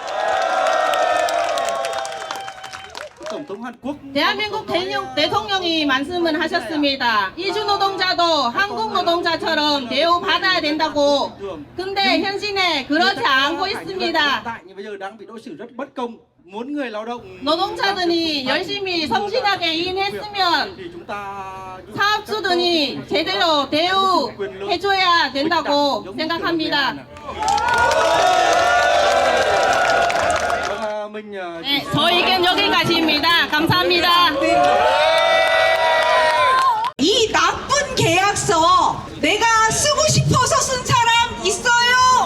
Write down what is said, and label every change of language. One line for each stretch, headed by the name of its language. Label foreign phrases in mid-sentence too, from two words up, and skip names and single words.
Vietnamese: tổng thống Hàn Quốc
Korean: 대한민국 대통령이 말씀을 하셨습니다. 이주 노동자도 한국 노동자처럼 대우받아야 된다고. 근데 현실에 그렇지 않고 있습니다.
Vietnamese: tại như bây giờ đang bị đối xử rất bất công. Muốn người lao động
Korean: 노동자들이 열심히 성실하게 일했으면
Vietnamese: thì chúng ta
Korean: 사업주들이 제대로 대우해줘야 된다고 생각합니다.
Vietnamese: mình
Korean: 네, 저 의견 여기까지입니다. 감사합니다. 이 나쁜 계약서 내가 쓰고 싶어서 쓴 사람 있어요?